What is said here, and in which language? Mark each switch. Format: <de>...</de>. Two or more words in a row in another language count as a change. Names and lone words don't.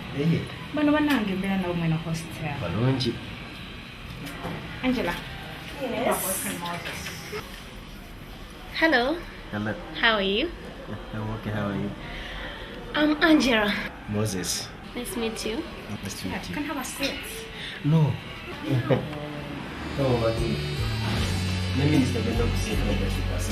<lg>Bano banange mbeera nabo mwena hostel. Balungi.</lg> <en>Angela. Yes. Hello. Hello. How are you? I'm okay. How are you? I'm Angela. Moses. Nice to meet you. Nice to meet you. Can have a seat. No. No, but</en> <sw>mimi nitapenda kusema kwa kipasa.</sw>